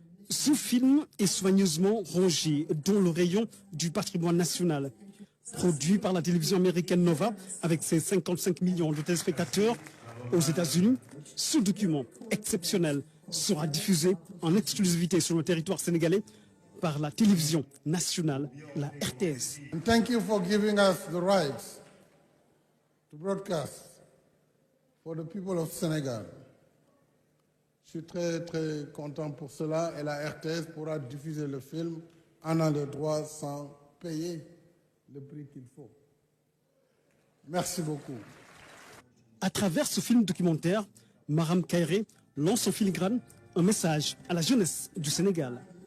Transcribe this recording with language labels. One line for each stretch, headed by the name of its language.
French: Ce film est soigneusement rangé dans le rayon du patrimoine national. Produit par la télévision américaine Nova avec ses 55 millions de téléspectateurs aux États-Unis, ce document exceptionnel sera diffusé en exclusivité sur le territoire sénégalais par la télévision nationale, la RTS.
English: And thank you for giving us the rights to broadcast for the people of Senegal.
French: Je suis très content pour cela et la RTS pourra diffuser le film en a le droit sans payer le prix qu'il faut. Merci beaucoup. À travers ce film documentaire, Maram Kairé lance en filigrane un message à la jeunesse du Sénégal.